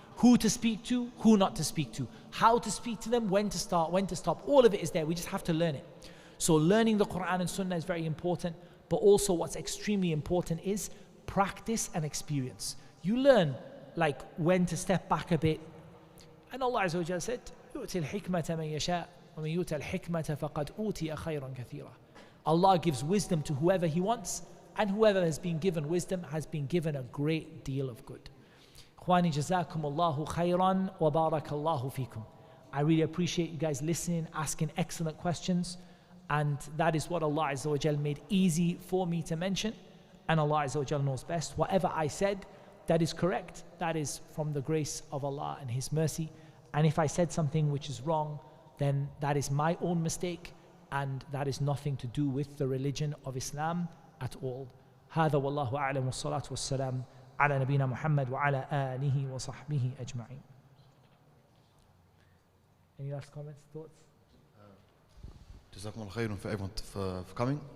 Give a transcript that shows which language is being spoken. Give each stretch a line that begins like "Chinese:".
English: Who to speak to, who not to speak to, how to speak to them, when to start, when to stop. All of it is there. We just have to learn it. So learning the Quran and Sunnah is very important, but also what's extremely important is practice and experience. You learn like when to step back a bit.
Arabic: And Allah Azza wa Jalla said, يُؤْتِ الْحِكْمَةَ مَنْ يَشَاءُ وَمَنْ يُؤْتَ الْحِكْمَةَ فَقَدْ أُوتِيَ خَيْرًا كَثِيرًا.
English: Allah gives wisdom to whoever He wants, and whoever has been given wisdom has been given a great deal of good.
Arabic: Ikhwani, jazakumullahu khairan wa barakallahu fikum.
English: I really appreciate you guys listening, asking excellent questions, and that is what Allah Azza wa Jalla made easy for me to mention, and Allah Azza wa Jalla knows best. Whatever I said that is correct, that is from the grace of Allah and His mercy. And if I said something which is wrong, then that is my own mistake, and that is nothing to do with the religion of Islam at all.
Arabic: هذا والله أعلم والصلاة والسلام على نبينا محمد وعلى آله وصحبه أجمعين.
English: Any last comments, thoughts? Jazakumullah khairun for everyone for coming.